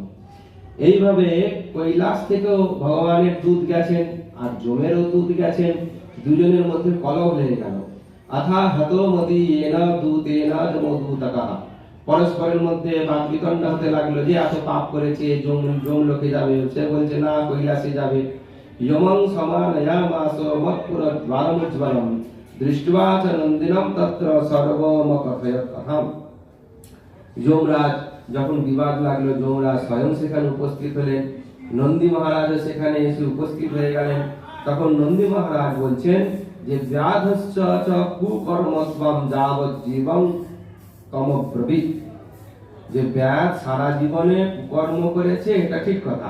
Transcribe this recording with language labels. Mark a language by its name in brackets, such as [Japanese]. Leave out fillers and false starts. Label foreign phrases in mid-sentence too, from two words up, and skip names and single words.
[Bangla] এইভাবে কৈলাস থেকেও ভগবানের দূত গেছেন আর যমেরও দূত গেছেন, দুজনের মধ্যে কলহ লেগে গেল। [Sanskrit] আথা হত মদি এনা দূতেনা যমদূতকা, [Bangla] পরস্পরের মধ্যে বাকবিতণ্ডা হতে লাগলো যে এত পাপ করেছে যম লোকে যাবে, সে বলছে না কৈলাসে যাবে। [Sanskrit] যমং সমানয়ামাস মৎপুর দ্বারমুজ্জ্বলম দৃষ্ট্বা চ নন্দিনম তত্র সর্বমকথয়ৎ কথাম। [Bangla] যমরাজ যখন বিবাদ লাগলো, যমরাজ স্বয়ং সেখানে উপস্থিত হলেন, নন্দী মহারাজ সেখানে এসে উপস্থিত হয়ে গেলেন। তখন নন্দী মহারাজ বলছেন যে [Sanskrit] ব্যাধশ্চ চ কুকর্মত্বম যাবৎ জীবং তমব্রবীত, [Bangla] যে ব্যাধ সারা জীবনে কুকর্ম করেছে এটা ঠিক কথা।